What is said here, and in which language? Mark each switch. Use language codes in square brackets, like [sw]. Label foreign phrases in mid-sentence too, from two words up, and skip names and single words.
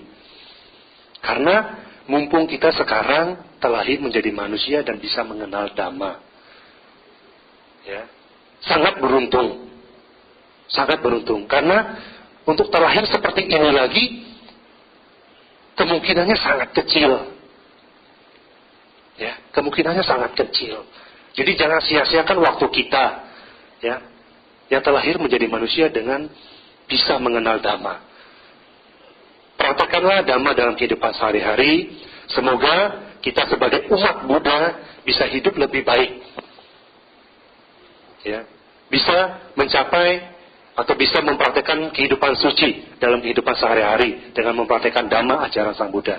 [id] Karena mumpung kita sekarang terlahir menjadi manusia dan bisa mengenal dhamma, ya, sangat beruntung, karena untuk terlahir seperti ini lagi kemungkinannya sangat kecil, ya, kemungkinannya sangat kecil. Jadi jangan sia-siakan waktu kita, ya, yang terlahir menjadi manusia dengan bisa mengenal dhamma. Praktekkanlah dhamma dalam kehidupan sehari-hari. Semoga kita sebagai umat Buddha bisa hidup lebih baik. Ya, bisa mencapai atau bisa mempraktekkan kehidupan suci dalam kehidupan sehari-hari dengan mempraktekkan dhamma ajaran Sang Buddha.